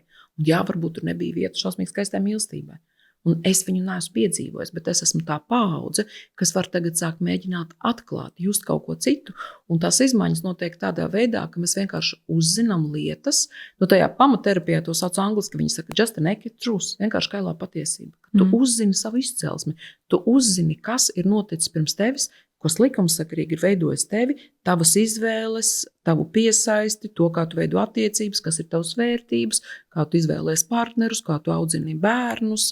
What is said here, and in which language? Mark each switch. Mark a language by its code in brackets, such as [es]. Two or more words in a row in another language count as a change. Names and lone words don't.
[lv] Un jā, varbūt tur nebija vietas šausmīgi skaistai mīlestībai. Un es viņu neesmu piedzīvojis, bet es esmu tā paudze, kas var tagad sākt mēģināt atklāt, just kaut ko citu. Un tās izmaiņas notiek tādā veidā, ka mēs vienkārši uzzinām lietas. Tajā pamaterapijā to sauc angliski, viņi saka, [en] just a naked truth, [lv] vienkārši kailā patiesība. Tu uzzini savu izcelsmi, tu uzzini, kas ir noticis pirms tevis, kas likumsakarīgi ir veidojis tevi, tavas izvēles, tavu piesaisti, to, kā tu veido attiecības, kas ir tavas vērtības, kā tu izvēlies partnerus, kā tu audzini bērnus.